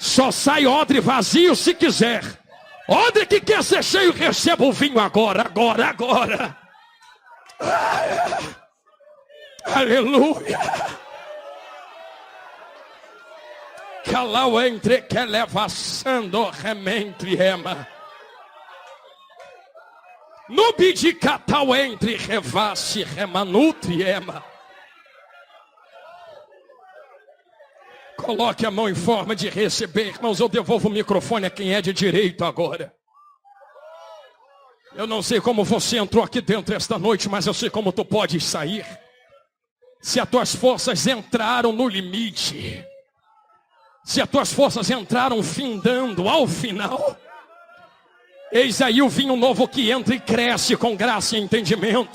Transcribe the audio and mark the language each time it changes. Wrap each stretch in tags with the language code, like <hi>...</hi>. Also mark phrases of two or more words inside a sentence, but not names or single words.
<pt>Só sai odre vazio se quiser. Odre que quer ser cheio, receba o vinho agora. Aleluia. Calau entre que levaçando rementre ema. No bidicatal entre revasse remanutri ema. Coloque a mão em forma de receber, irmãos. Eu devolvo o microfone a quem é de direito agora. Eu não sei como você entrou aqui dentro esta noite, mas eu sei como tu podes sair. Se as tuas forças entraram no limite, se as tuas forças entraram findando ao final, eis aí o vinho novo que entra e cresce com graça e entendimento.</pt>